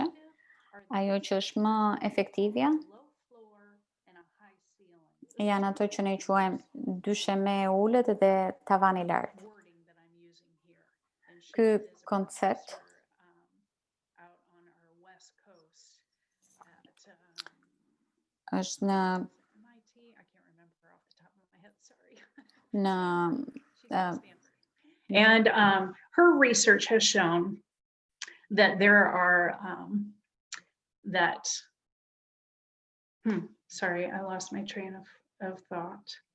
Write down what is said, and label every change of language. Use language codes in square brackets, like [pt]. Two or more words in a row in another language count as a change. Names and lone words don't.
[sq] Ajo që është më efektivja janë ato që ne i quajmë dysheme e ulët dhe tavani i lartë. Ky koncept është [en] And her research has shown that there are sorry, I lost my train of thought.